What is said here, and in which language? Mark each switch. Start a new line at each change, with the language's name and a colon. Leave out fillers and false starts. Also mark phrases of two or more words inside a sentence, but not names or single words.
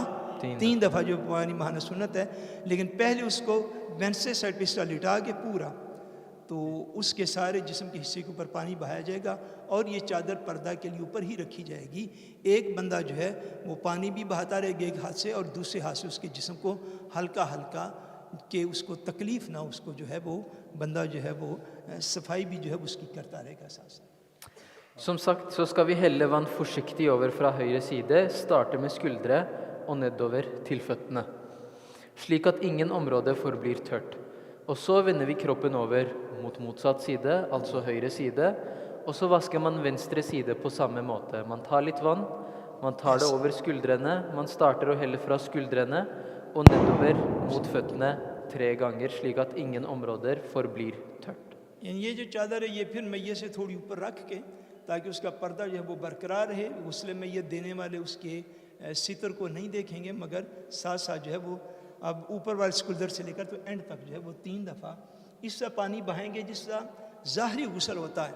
Urdu: 3 دفعہ جو پانی بہانا سنت ہے، لیکن پہلے اس کو وینسٹے سائڈ پہ اس طرح لٹا کے پورا، تو اس کے سارے جسم کے حصے کے اوپر پانی بہایا جائے گا، اور یہ چادر پردہ کے لیے اوپر ہی رکھی جائے گی۔ ایک بندہ جو ہے وہ پانی بھی بہاتا رہے گا ایک ہاتھ سے، اور دوسرے ہاتھ سے اس کے جسم کو ہلکا ہلکا کہ اس کو تکلیف نہ، اس کو جو ہے وہ بندہ جو ہے وہ صفائی بھی جو ہے اس کی کرتا رہے گا ساتھ ساتھ۔
Norwegian: Som sagt så skal vi helle vann forsiktig over fra høyre side, starte med skuldre og nedover til føttene, slik at ingen område forblir tørt. Og så vender vi kroppen over mot motsatt side, altså høyre side, og så vasker man venstre side på samme måte. Man tar litt vann, man tar det over skuldrene, man starter å helle fra skuldrene og nedover mot føttene 3 ganger, slik at ingen områder forblir tørt.
Urdu: یعنی یہ جو چادر ہے یہ پھر میت سے تھوڑی اوپر رکھ کے تاکہ اس کا پردہ جو ہے وہ برقرار رہے، غسل میت دینے والے اس کے ستر کو نہیں دیکھیں گے، مگر ساتھ ساتھ جو ہے وہ اب اوپر والے اسکولدر سے لے کر
English: to end
Urdu: تک جو ہے وہ 3 دفعہ اس طرح پانی بہائیں گے جس طرح ظاہری غسل ہوتا ہے۔